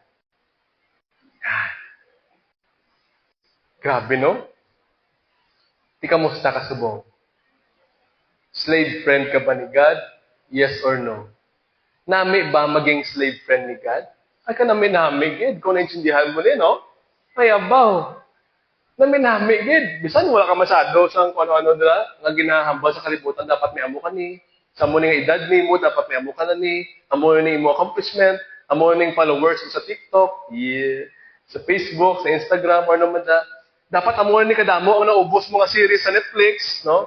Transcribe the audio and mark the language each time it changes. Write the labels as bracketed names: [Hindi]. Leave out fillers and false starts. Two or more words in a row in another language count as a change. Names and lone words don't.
[Hiligaynon] Grabe, no? Di kamusta ka subong? [English] Slave friend [Hiligaynon] ka ba ni God? [English] Yes or no? [Hiligaynon] Nami ba maging [English] slave friend [Hiligaynon] ni God? Ay ka nami gid. [Filipino] Kung naintindihan mo din, no? [Hiligaynon] Ay abaw. Nami gid. Bisan wala ka masyado sa kung ano-ano nila nga ginahambal sa kalibutan, dapat may amo ka ni. Sa mo ning edad ni mo, dapat may amo ka na ni. Amo ning mo accomplishment, amo ning followers sa TikTok, sa Facebook, sa Instagram, or naman dapat amo ni kadamo ang naubos mga series sa Netflix, no?